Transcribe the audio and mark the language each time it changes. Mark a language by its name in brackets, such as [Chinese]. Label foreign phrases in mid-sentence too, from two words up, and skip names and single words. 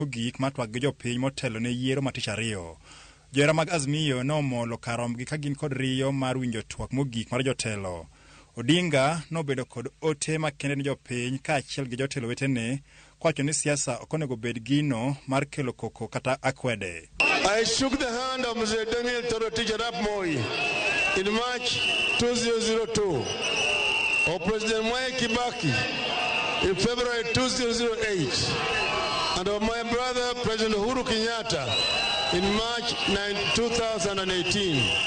[Luo (Kenya and Tanzania)] gik matwag gi jopiny motelo ne yiero matich ariyo. Johera mag Azimio nomolo karomgi ka gin kod riyo mar winjo twak mogik mar jotelo. Odinga nobedo kod ote makende ne jopiny kaachiel gi jotelo wetene kwacho ni siasa ok onego bed gino mar kelo koko kata akwede. [English] I shook the hand of Mr. Daniel Torotich Arap Moi in March 2002, or President Mwai Kibaki in February 2008, and of my brother President Uhuru Kenyatta in March 2018.